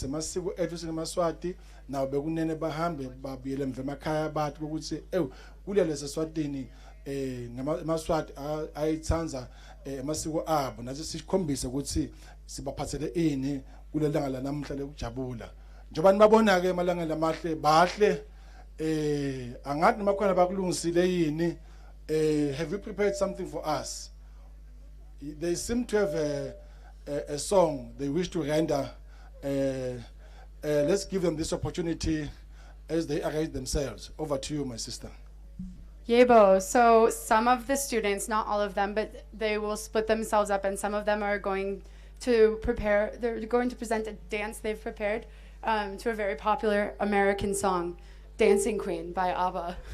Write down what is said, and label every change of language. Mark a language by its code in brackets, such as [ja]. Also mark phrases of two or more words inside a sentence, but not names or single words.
[ss] masiko ethu sinemaswati nawo bekunene bahambe babuyele emva emakhaya bathi ukuthi kulele seSwatini ngamaswati ayitsanza amasiko abo nathi sikhombise ukuthi sibaphathele ini kulelanga la namhla lekujabula njengoba nibabona ke emalanga lamahle bahle angathi namakhona bakulungisile yini [en] have you prepared something for us? They seem to have a song they wish to render. Let's give them this opportunity as they arrange themselves. Over to you, my sister. Yebo, so some of the students, not all of them, but they will split themselves up and some of them are going to they're going to present a dance they've prepared to a very popular American song, Dancing Queen by ABBA.